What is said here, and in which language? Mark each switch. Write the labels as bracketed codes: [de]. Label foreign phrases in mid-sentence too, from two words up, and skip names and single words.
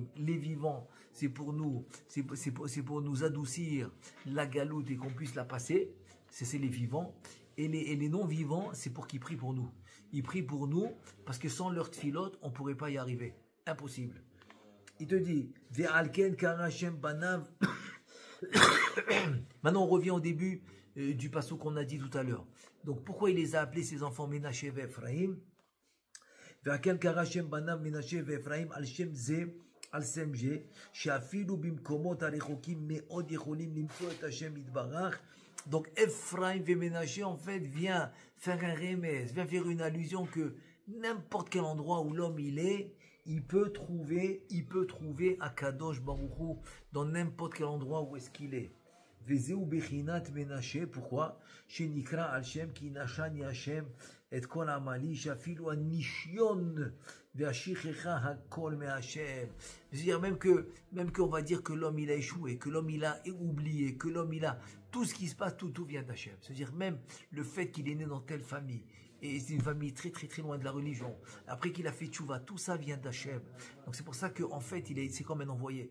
[fr] Les vivants, c'est pour nous adoucir la galoute et qu'on puisse la passer. C'est les vivants. Et les non-vivants, c'est pour qu'ils prient pour nous. Ils prient pour nous parce que sans leur tfilot, on ne pourrait pas y arriver. Impossible. Il te dit, [he] ועל כן קראם בניו. [fr] Maintenant, on revient au début du passage qu'on a dit tout à l'heure. Donc, pourquoi il les a appelés ses enfants Ménaché et Ephraim? [he] ועל כן קראם בניו מנשה ואפרים על שם זה על שמרמז שאפילו במקומות הרחוקים מאוד יכולים למצוא את השם יתברך. [fr] Donc Ephraim et Ménaché en fait vient faire un remède, vient faire une allusion que n'importe quel endroit où l'homme il peut trouver Akadosh Baruch Hu dans n'importe quel endroit où est-ce qu'il est. [he] וזהו בחינת מנשה, pourquoi? שנקרא על שם כי נשני השם את כל עמלי שאפילו הנשיון [fr] C'est-à-dire même qu'on va dire que l'homme il a échoué, que l'homme il a oublié, que l'homme il a tout ce qui se passe, tout vient d'Hachem. C'est-à-dire même le fait qu'il est né dans telle famille et c'est une famille très très très loin de la religion. Après qu'il a fait tchouva, tout ça vient d'Hachem. Donc c'est pour ça qu'en fait c'est comme un envoyé.